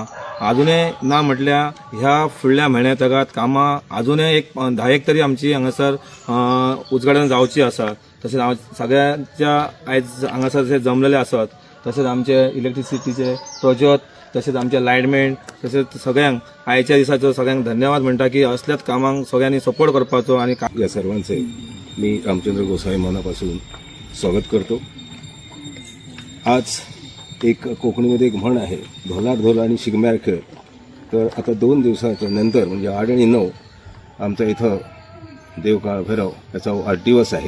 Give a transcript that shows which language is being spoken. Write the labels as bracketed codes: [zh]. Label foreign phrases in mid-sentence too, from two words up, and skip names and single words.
[kok] अजूनय ना म्हटल्यार ह्या फुडल्या म्हयन्या तगात कामां अजूनय एक 10 तरी आमची हांगासर उजवाडन जावची आसा। तशेंच हांव सगळ्यांच्या आयज हांगासर जे जमलेले आसात तशेंच आमचे इलेक्ट्रिसिटीचे प्रज्योत तशेंच आमचे लायटमॅन तशेंच सगळ्यांक आयच्या दिसाचो सगळ्यांक धन्यवाद म्हणटा की असल्याच कामांक सगळ्यांनी सपोर्ट करपाचो आणि [mr] या सर्वांचे मी रामचंद्र गोसावी मनापासून स्वागत करतो। आज एक कोकणीमध्ये एक म्हण आहे [kok] ढोलार ढोल आणि शिगम्यार खेळ। [mr] तर आता 2 दिवसाच्या नंतर म्हणजे 8 आणि 9 आमचा इथं देवकाळ भैरव याचा वाढदिवस आहे।